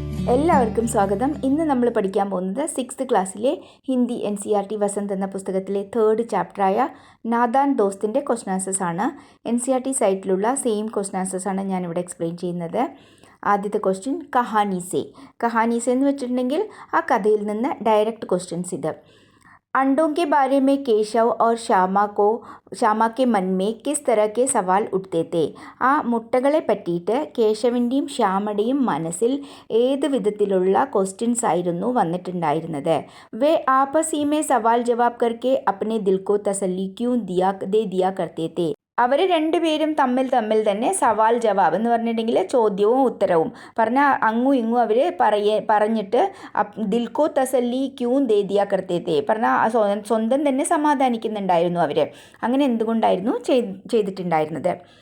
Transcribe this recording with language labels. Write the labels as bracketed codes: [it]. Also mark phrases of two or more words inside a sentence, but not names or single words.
[ml] എല്ലാവർക്കും സ്വാഗതം. ഇന്ന് നമ്മൾ പഠിക്കാൻ പോകുന്നത് 6th ക്ലാസ്സിലെ ഹിന്ദി NCERT വസന്ത് എന്ന പുസ്തകത്തിലെ 3rd ചാപ്റ്ററായ നാദാൻ ദോസ്തിൻ്റെ [en] question answers [ml] ആണ്. NCERT സൈറ്റിലുള്ള [en] same question answers [ml] ആണ് ഞാനിവിടെ എക്സ്പ്ലെയിൻ ചെയ്യുന്നത്. ആദ്യത്തെ ക്വസ്റ്റ്യൻ കഹാനീസെ എന്ന് വെച്ചിട്ടുണ്ടെങ്കിൽ ആ കഥയിൽ നിന്ന് [en] direct questions [ml] ഇത്. [hi] अंडों के बारे में केशव और ശ്യാമ के मन में किस तरह के सवाल उठते थे? [ml] ആ മുട്ടകളെ പറ്റിയിട്ട് കേശവിൻ്റെയും ശ്യാമയുടെയും മനസ്സിൽ ഏത് വിധത്തിലുള്ള ക്വസ്റ്റ്യൻസ് ആയിരുന്നു വന്നിട്ടുണ്ടായിരുന്നത്? [hi] वे आपस ही में सवाल जवाब करके अपने दिल को तसल्ली क्यों दे दिया करते थे? [ml] അവർ രണ്ടുപേരും തമ്മിൽ തന്നെ [hi] सवाल जवाब [ml] എന്ന് പറഞ്ഞിട്ടുണ്ടെങ്കിൽ ചോദ്യവും ഉത്തരവും അങ്ങും ഇങ്ങും അവർ പറഞ്ഞിട്ട് [hi] दिलको तसल्ली क्यों दे दिया करते थे [ml] സ്വന്തം തന്നെ സമാധാനിക്കുന്നുണ്ടായിരുന്നു അവർ. അങ്ങനെ എന്തുകൊണ്ടായിരുന്നു ചെയ്തിട്ടുണ്ടായിരുന്നത്?